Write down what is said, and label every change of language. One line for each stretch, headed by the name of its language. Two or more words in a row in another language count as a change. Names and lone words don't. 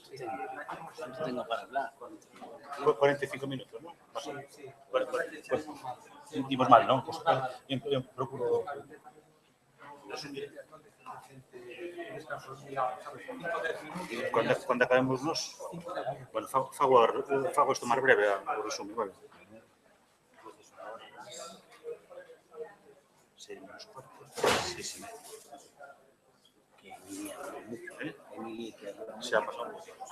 Spanish: Tengo para hablar. 45 minutos, ¿no? Sí. Pues, dimos mal, ¿no? Pues, yo procuro... Cuando acabemos nos...
Galician: Bueno, fago esto máis breve, o resumo, vale?
Spanish: Sí. Se ha pasado mucho.